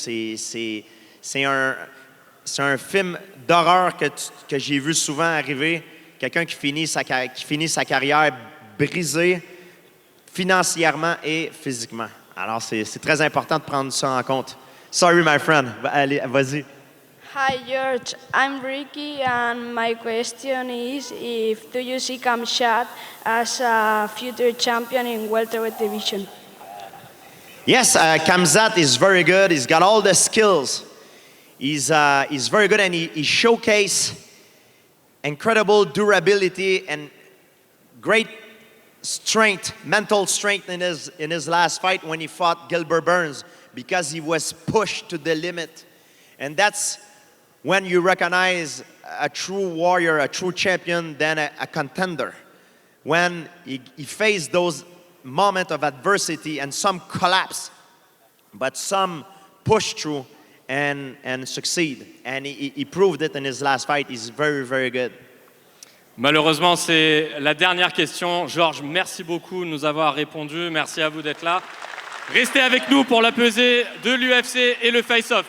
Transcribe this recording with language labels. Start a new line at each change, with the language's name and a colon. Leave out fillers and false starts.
French: C'est un film d'horreur que j'ai vu souvent arriver. Quelqu'un qui finit sa carrière brisée financièrement et physiquement. Alors, c'est très important de prendre ça en compte.
English: Sorry, my friend.
French: Allez, vas-y.
English: Hi, George. I'm Ricky, and my question is, do you see Khamzat as a future champion in welterweight division? Yes, Khamzat is very good. He's got all the skills. He's very good, and he showcased incredible durability and great strength, mental strength in his last fight when he fought Gilbert Burns because he was pushed to the limit. And that's when you recognize a true warrior, a true champion, than a contender. When he faced those moments of adversity and some collapse, but some push through and succeed. And he proved it in his last fight. He's very, very good.
French: Malheureusement, c'est la dernière question. Georges, merci beaucoup de nous avoir répondu. Merci à vous d'être là. Restez avec nous pour la pesée de l'UFC et le face-off.